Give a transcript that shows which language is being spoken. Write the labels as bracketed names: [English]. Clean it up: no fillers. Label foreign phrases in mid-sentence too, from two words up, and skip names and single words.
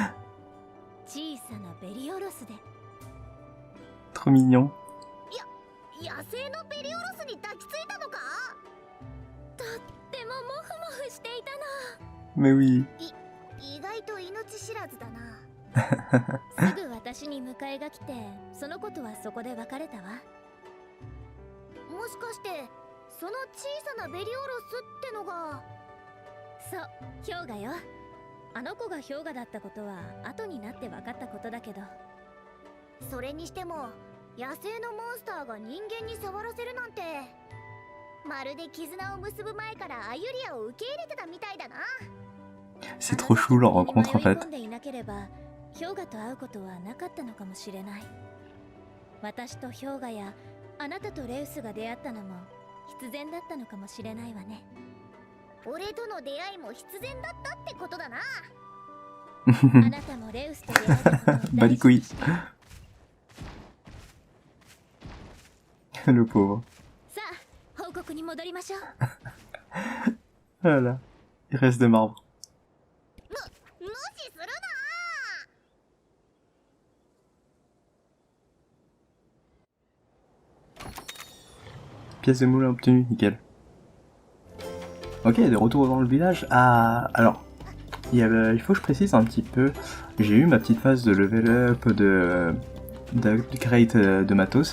[French] Trop mignon. [Japanese] 野生のベリオロスに抱きついたのか？とってもモフモフしていたの。 [French] Mais oui. [Japanese] 意外と命知らずだな。すぐ私に迎えが来て、そのことはそこで別れたわ。もしかしてその小さなベリオロスってのが。そう、氷河よ。あの子が氷河だったことは後になって分かったことだけど、それにしても野生のモンスターが人間に触らせるなんて、まるで絆を結ぶ前からアユリアを受け入れてたみたいだな。 [French] C'est trop chou leur rencontre en fait. [Japanese] 迷い込んでいなければ氷河と会うことはなかったのかもしれない。私と氷河やあなたとレウスが出会ったのも必然だったのかもしれないわね。俺との出会いも必然だったってことだな。あなたもレウスと出会ったことを [French] Bah les couilles. Le pauvre. [Japanese] さあ、報告に戻りましょう。 [French] Voilà. Il reste de marbre. [Japanese] 無視するな。 [French] Pièce de moulin obtenue, nickel. Ok, de retour dans le village. Ah, alors, il faut que je précise un petit peu. J'ai eu ma petite phase de [English] level up, [French] d'upgrade de matos.